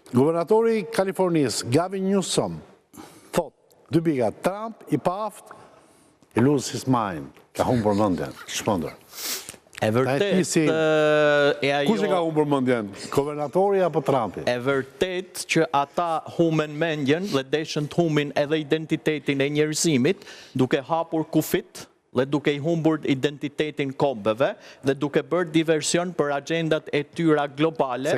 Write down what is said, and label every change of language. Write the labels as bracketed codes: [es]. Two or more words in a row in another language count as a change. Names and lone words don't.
[sq] Guvernatori i Kalifornisë, Gavin Newsom, thot, 2 pika, Trump i paft, [en] i lose his mind, [sq] ka humbur mendjen, shpëndër. E vërtet, Kush e ka humbur mendjen? Guvernatori apo Trumpi? E vërtet që ata humen mendjen dhe deshin të humin edhe identitetin e njerëzimit, duke hapur kufit dhe duke i humbur identitetin kombëve dhe duke bërë diversion për agendat e tyra globale.